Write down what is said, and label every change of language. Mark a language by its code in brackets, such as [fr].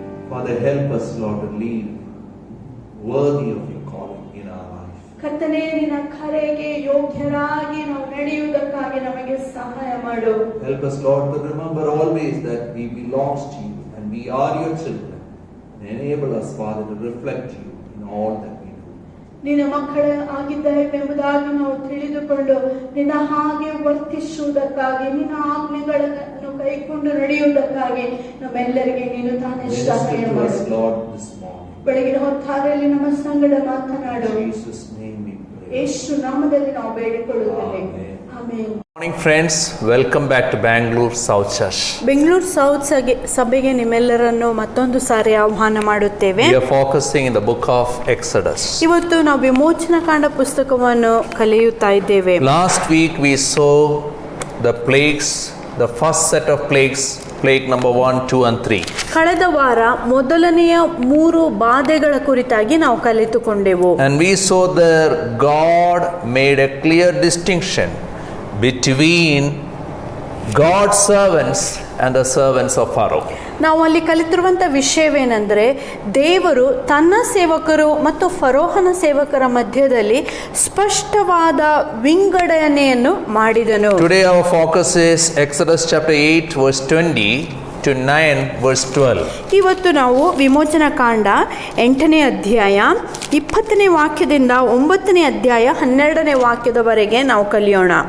[en] Father, help us, Lord, to live worthy of your calling in our life. [kn] ಕರ್ತನೇ, ನಿನ್ನ ಕರೆಗೆ ಯೋಗ್ಯರಾಗಿ ನಾವು ನಡೆಯುವುದಕ್ಕಾಗಿ ನಮಗೆ ಸಹಾಯ ಮಾಡು. [en] Help us, Lord, to remember always that we belong to you and we are your children. And enable us, Father, to reflect you in all that we do. [kn] ನಿನ್ನ ಮಕ್ಕಳ ಆಗಿದ್ದೇವೆಂಬುದಾಗಿ ನಾವು ತಿಳಿದುಕೊಂಡು ನಿನ್ನ ಹಾಗೆ ವರ್ತಿಸುವುದಕ್ಕಾಗಿ, ನಿನ್ನ ಆಜ್ಞೆಗಳನ್ನು ಕೈಕೊಂಡು ನಡೆಯುವುದಕ್ಕಾಗಿ ನಮ್ಮೆಲ್ಲರಿಗೆ ನೀನು ತಾನೇ ಸಹಾಯ [en] Minister to [kn] ಮಾಡು. [en] us, Lord, this morning. [kn] ಬೆಳಗಿನ ಹೊತ್ತಾರೆಯಲ್ಲಿ ನಮ್ಮ ಸಂಗಡ ಮಾತನಾಡು. [en] In Jesus' name we pray. [kn] ಯೇಸು ನಾಮದಲ್ಲಿ ನಾವು ಬೇಡಿಕೊಳ್ಳುತ್ತೇವೆ. [en] Amen. [kn] Amen. [en] Morning friends, welcome back to Bangalore South Church. [kn] Bengaluru south ಸಭೆಗೆ ನಿಮ್ಮೆಲ್ಲರನ್ನು ಮತ್ತೊಂದು ಸಾರಿ ಆಹ್ವಾನ ಮಾಡುತ್ತೇವೆ. [en] We are focusing in the book of Exodus. [kn] ಇವತ್ತು ನಾವು ವಿಮೋಚನಕಾಂಡ ಪುಸ್ತಕವನ್ನು ಕಲಿಯುತ್ತಾ ಇದ್ದೇವೆ. [en] Last week we saw the plagues, the first set of plagues, plague number 1, 2 and 3. [kn] ಕಳೆದ ವಾರ ಮೊದಲನೆಯ 3 ಬಾಧೆಗಳ ಕುರಿತಾಗಿ ನಾವು ಕಲಿತುಕೊಂಡೆವು. [en] And we saw that God made a clear distinction between God's servants and the servants of Pharaoh. [kn] ನಾವು ಅಲ್ಲಿ ಕಲಿತಿರುವಂಥ ವಿಷಯವೇನೆಂದರೆ, ದೇವರು ತನ್ನ ಸೇವಕರು ಮತ್ತು ಫರೋಹನ ಸೇವಕರ ಮಧ್ಯದಲ್ಲಿ ಸ್ಪಷ್ಟವಾದ ವಿಂಗಡಣೆಯನ್ನು ಮಾಡಿದನು. [en] Today our focus is Exodus chapter 8 verse 20 to 9 verse 12. [kn] ಇವತ್ತು ನಾವು ವಿಮೋಚನಕಾಂಡ 8ನೇ ಅಧ್ಯಾಯ 20ನೇ ವಾಕ್ಯದಿಂದ 9ನೇ ಅಧ್ಯಾಯ 12ನೇ ವಾಕ್ಯದವರೆಗೆ ನಾವು ಕಲಿಯೋಣ.